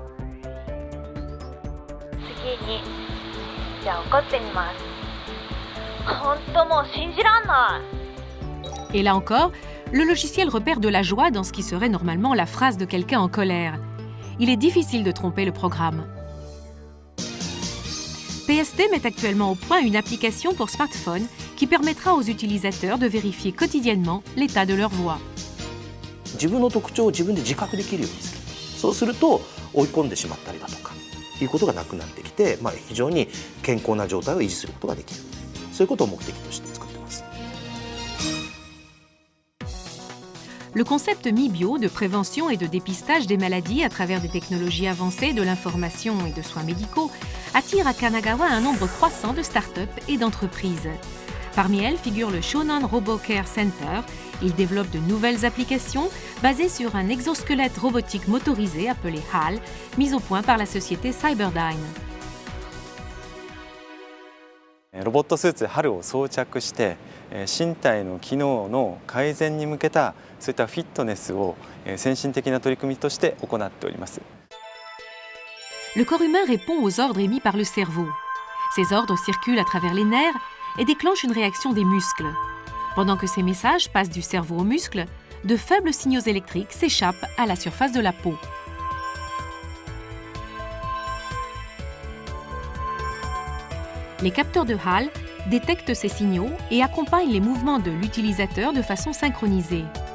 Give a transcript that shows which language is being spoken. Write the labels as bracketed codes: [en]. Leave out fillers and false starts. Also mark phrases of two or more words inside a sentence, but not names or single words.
[fr] Et là encore, le logiciel repère de la joie dans ce qui serait normalement la phrase de quelqu'un en colère. Il est difficile de tromper le programme. PST met actuellement au point une application pour smartphone qui permettra aux utilisateurs de vérifier quotidiennement l'état de leur voix. [ja] 自分の特徴を自分で自覚できるようにする。そうすると追い込んでしまったりだとかいうことがなくなってきて、非常に健康な状態を維持することができる。そういうことを目的として作ってます。 [fr] Le concept MiBio de prévention et de dépistage des maladies à travers des technologies avancées de l'information et de soins médicaux attire à Kanagawa un nombre croissant de start-up et d'entreprises. Parmi elles figure le Shonan Robo Care Center. Il développe de nouvelles applications basées sur un exosquelette robotique motorisé appelé HAL, mis au point par la société Cyberdyne. [ja] ロボットスーツ HAL を装着して身体の機能の改善に向けたそういったフィットネスを先進的な取り組みとして行っております。 [fr] Le corps humain répond aux ordres émis par le cerveau. Ces ordres circulent à travers les nerfs et déclenchent une réaction des muscles. Pendant que ces messages passent du cerveau aux muscles, de faibles signaux électriques s'échappent à la surface de la peau. Les capteurs de HAL détectent ces signaux et accompagnent les mouvements de l'utilisateur de façon synchronisée.